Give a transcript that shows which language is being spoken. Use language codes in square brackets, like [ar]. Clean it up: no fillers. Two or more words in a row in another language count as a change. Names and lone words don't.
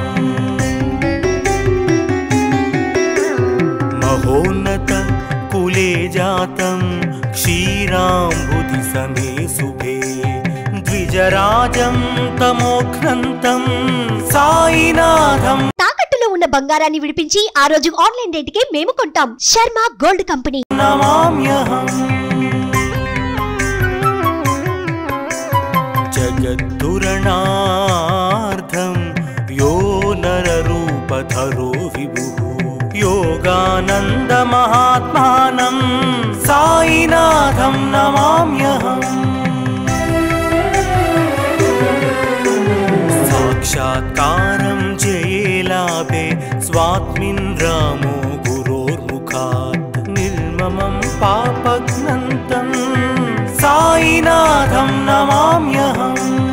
[sa] महोन्नत कुले जातं क्षीराम्बुधिसमे शुभे द्विजराजं तमोघ्नन्तं साईनाथं [te] ఉన్న బంగారాన్ని విడిపించి ఆ రోజు ఆన్లైన్ రేటుకే మేము కొంటాం. శర్మ గోల్డ్ కంపెనీ. [sa] जगद्दुरणार्थं यो नररूपधरो विभुः योगानन्द महात्मानं साईनाथं नमाम्यहम्। साक्षात्कारं जयेलाभे स्वात्मिन् रामो गुरोर्मुखात् निर्ममं पापघ्नन्तं साईनाथं नमाम्यहम्।